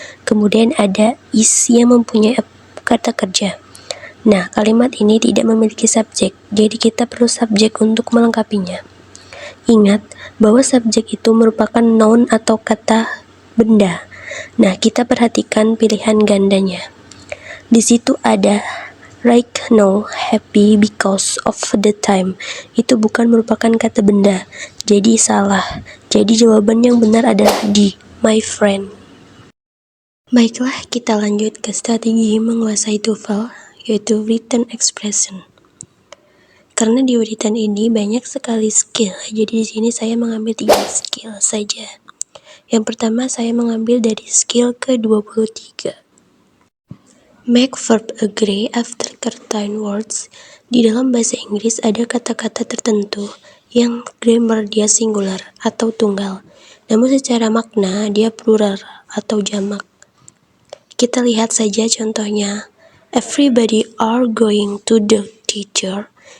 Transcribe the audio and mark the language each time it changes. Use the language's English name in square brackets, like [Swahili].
[Indonesian] Kemudian ada is yang mempunyai kata kerja. Nah, kalimat ini tidak memiliki subjek, jadi kita perlu subjek untuk melengkapinya. Ingat bahwa subjek itu merupakan noun atau kata benda. Nah, kita perhatikan pilihan gandanya. Di situ ada [English] right now, happy because of the time. [Indonesian] Itu bukan merupakan kata benda, jadi salah. Jadi jawaban yang benar adalah D, my friend. Baiklah, kita lanjut ke strategi menguasai TOEFL, yaitu written expression. Karena di written ini banyak sekali skill, jadi di sini saya mengambil 3 skill saja. Yang pertama saya mengambil dari skill ke-23. [English] Make verb agree after certain words. [Indonesian] Di dalam bahasa Inggris ada kata-kata tertentu yang grammar dia singular atau tunggal, namun secara makna dia plural atau jamak. Kita lihat saja contohnya. [English] Everybody are going to the teacher.